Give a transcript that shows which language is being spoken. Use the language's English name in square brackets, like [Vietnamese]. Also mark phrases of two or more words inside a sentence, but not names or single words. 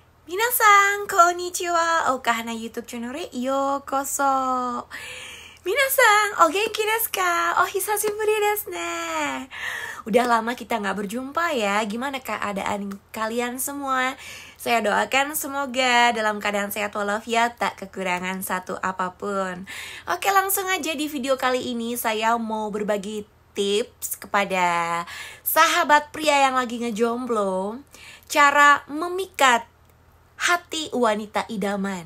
[Japanese] Minasan, konnichiwa. Okahana YouTube channel yokoso. みなさん、お元気ですか? お久しぶりですね. [Indonesian] Udah lama kita gak berjumpa ya. Gimana keadaan kalian semua? Saya doakan semoga dalam keadaan sehat walafiat, tak kekurangan satu apapun. Oke, langsung aja di video kali ini saya mau berbagi tips kepada sahabat pria yang lagi ngejomblo, cara memikat hati wanita idaman.